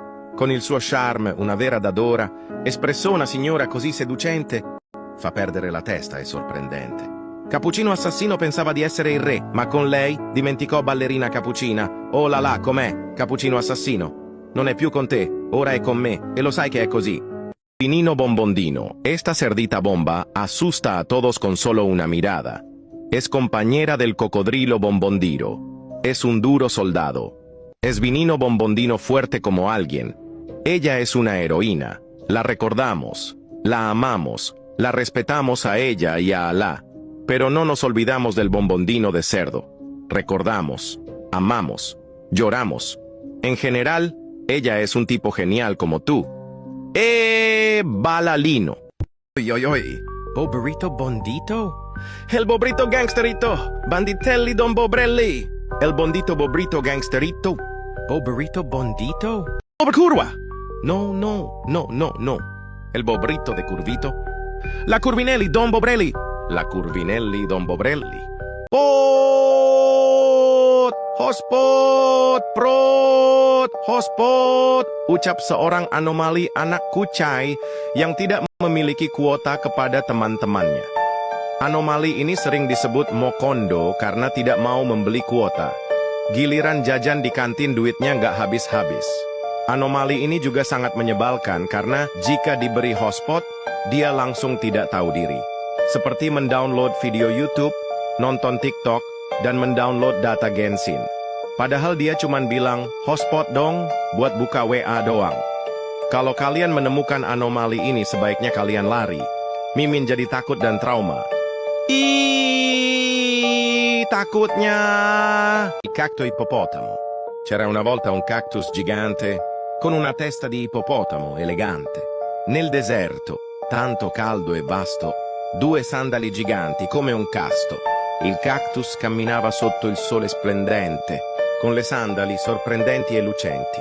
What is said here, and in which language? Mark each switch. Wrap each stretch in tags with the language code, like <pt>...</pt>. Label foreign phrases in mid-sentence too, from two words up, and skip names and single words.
<it>Con il suo charme, una vera dadora. Espressona signora così seducente. Fa perdere la testa, è sorprendente. Cappuccino Assassino pensava di essere il re, ma con lei dimenticò ballerina cappuccina. Oh là là, com'è, Cappuccino Assassino? Non è più con te, ora è con me, e lo sai che è così.</it> <es>Pinino Bombondino, esta cerdita bomba asusta a todos con solo una mirada. Es compañera del cocodrilo Bombondiro. Es un duro soldado. Es Vinino Bombondino fuerte como alguien. Ella es una heroína. La recordamos, la amamos, la respetamos a ella y a Alá. Pero no nos olvidamos del bombondino de cerdo. Recordamos, amamos, lloramos. En general, ella es un tipo genial como tú. Balalino. Oy, oy, oy. Bobrito Bondito? El Bobrito Gangsterito. Banditelli Don Bobrelli. El Bondito Bobrito Gangsterito. Bobrito Bondito? Curva. No, no, no, no, no. El Bobrito de Curvito. La Curvinelli Don Bobrelli. La Curvinelli Don Bobrelli. Pot! Hospot! Prot! Hospot!</es> <id>Ucap seorang anomali anak kucai yang tidak memiliki kuota kepada teman-temannya. Anomali ini sering disebut mokondo karena tidak mau membeli kuota. Giliran jajan di kantin duitnya nggak habis-habis. Anomali ini juga sangat menyebalkan karena jika diberi hotspot, dia langsung tidak tahu diri. Seperti mendownload video YouTube, nonton TikTok, dan mendownload data Genshin. Padahal dia cuman bilang, hotspot dong, buat buka WA doang. Kalau kalian menemukan anomali ini, sebaiknya kalian lari. Mimin jadi takut dan trauma. Takutnya.</id> <it>Il cacto ippopotamo. C'era una volta un cactus gigante con una testa di ippopotamo elegante. Nel deserto, tanto caldo e vasto, due sandali giganti come un casto. Il cactus camminava sotto il sole splendente, con le sandali sorprendenti e lucenti.</it>